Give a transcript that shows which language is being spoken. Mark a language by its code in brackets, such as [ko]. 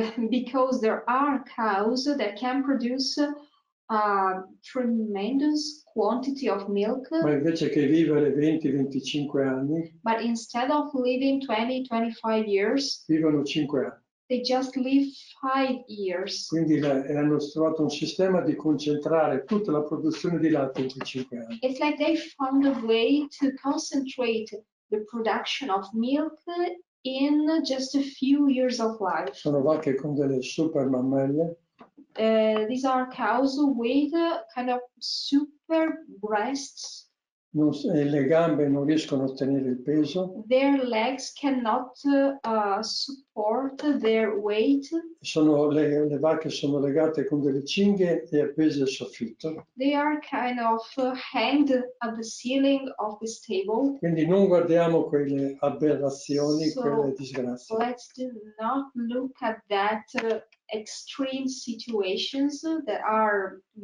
[en] because there are cows that can produce a tremendous quantity of milk, [it] ma invece che vivere 20-25 anni, [en] but instead of living 20-25 years, [it] vivono 5 anni. [en] they just live 5 years. [it] Quindi hanno trovato un sistema di concentrare tutta la produzione di latte in quei 5 anni. [en] It's like they found a way to concentrate the production of milk in just a few years of life. [it] Sono vacche con delle super mammelle [en] These are cows with kind of super breasts. [it] le gambe non riescono a ottenere il peso, [en] Their legs cannot support their weight. [it] le vacche sono legate con delle cinghie e appese al soffitto. [en] They are kind of hanged at the ceiling of the stable. [it] Quindi non guardiamo quelle aberrazioni, quelle disgrazie. [en] Let's not look at that extreme situations that are